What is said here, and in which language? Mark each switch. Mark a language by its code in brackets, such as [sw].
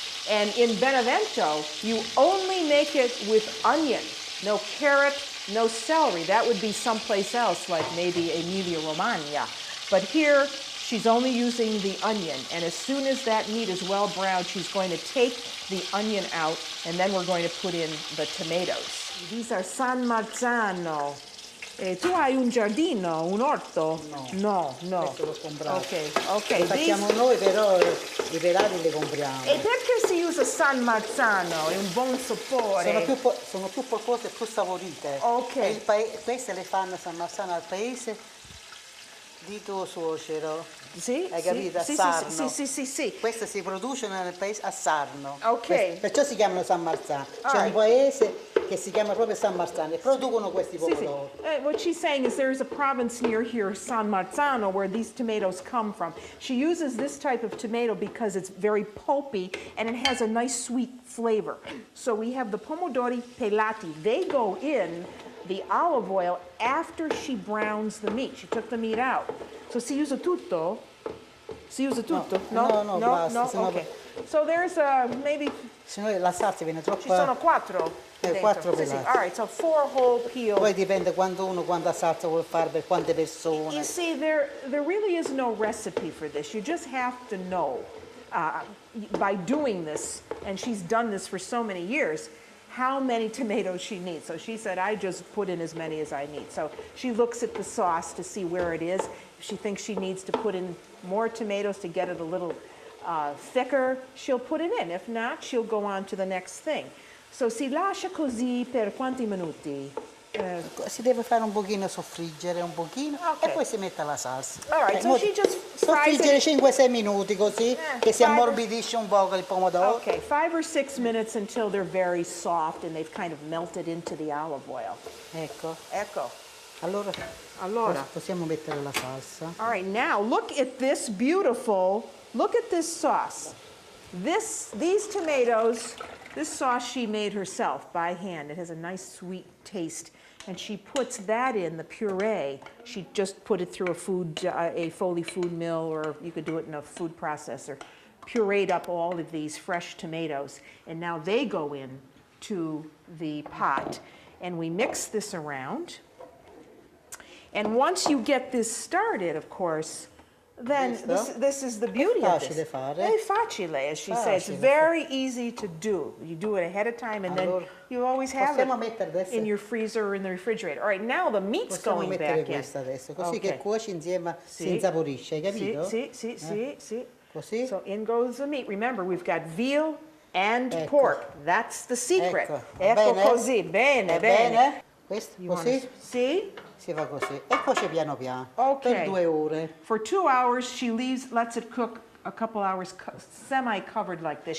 [en] And in Benevento, you only make it with onion, no carrot, no celery. That would be someplace else, like maybe Emilia-Romagna. But here, she's only using the onion. And as soon as that meat is well browned, she's going to take the onion out, and then we're going to put in the tomatoes. These are San Marzano. [it] Tu hai un giardino, un orto? No. No. Questo l'ho comprato. Ok. Li facciamo noi, però i pelati li compriamo. E perché si usa San Marzano? È un buon sapore. Sono più polpose e più saporite. Ok. E queste le fanno San Marzano al paese di tuo suocero. Sì? Hai capito? A Sarno. Sì. Queste si producono nel paese a Sarno. Ok. Perciò si chiamano San Marzano. C'è un paese che si chiama proprio San Marzano e producono questi pomodori. [en] What she's saying is there's a province near here, San Marzano, where these tomatoes come from. She uses this type of tomato because it's very pulpy and it has a nice sweet flavor. So we have the pomodori pelati. They go in the olive oil after she browns the meat. She took the meat out. So [it] si usa tutto? Si usa tutto? No, basta. [en] Okay. So there's maybe... [it] Se no la salsa viene troppo... Ci sono 4. 4 pelati. [en] All right, so 4 whole peels. [it] Poi dipende quanta salsa vuol fare per quante persone. [en] You see, there really is no recipe for this. You just have to know by doing this, and she's done this for so many years, how many tomatoes she needs. So she said, I just put in as many as I need. So she looks at the sauce to see where it is. If she thinks she needs to put in more tomatoes to get it a little thicker, she'll put it in. If not, she'll go on to the next thing. [it] So si lascia così per quanti minuti? Si deve fare un pochino soffriggere, e poi si mette la salsa. [en] All right, so she just fries [it] soffriggere [en] it. [it] 5-6 minuti così, che si ammorbidisce un po' il pomodoro. [en] Okay, 5 or 6 minutes until they're very soft and they've kind of melted into the olive oil. [it] Ecco. Allora. Possiamo mettere la salsa. [en] All right, now look at this look at this sauce. These tomatoes, this sauce she made herself by hand. It has a nice sweet taste. and she puts that in the puree. She just put it through a Foley food mill, or you could do it in a food processor. Pureed up all of these fresh tomatoes, and now they go in to the pot, and we mix this around. And once you get this started, of course, then this is the beauty of this. [it] Facile fare. È facile, [en] as she says. It's very easy to do. You do it ahead of time, and then you always have it in your freezer or in the refrigerator. All right, now the meat's going back in. [it] Questa adesso, così che cuoci insieme, si insaporisce, hai capito? Sì. Così? [en] So in goes the meat. Remember, we've got veal and pork. That's the secret. [it] Ecco così, bene. Questo, così? Sì? Si fa così. E cuoce piano piano, [en] Okay. [it] per 2 ore. [en] For 2 hours, she lets it cook a couple hours semi-covered like this.